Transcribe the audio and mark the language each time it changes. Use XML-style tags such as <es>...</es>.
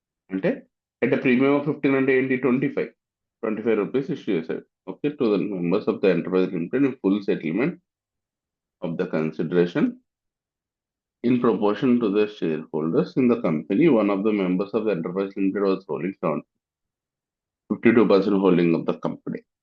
<te>అంటే</te> <en>at a premium of 15</en> <te>అంటే ఏంటి? 25 రూపీస్ ఇష్యూ చేశాడు.</te> <en>Okay, to the members of the enterprise limited in full settlement of the consideration in proportion to the shareholders in the company. One of the members of the enterprise limited was holding 52% holding of the company.</en>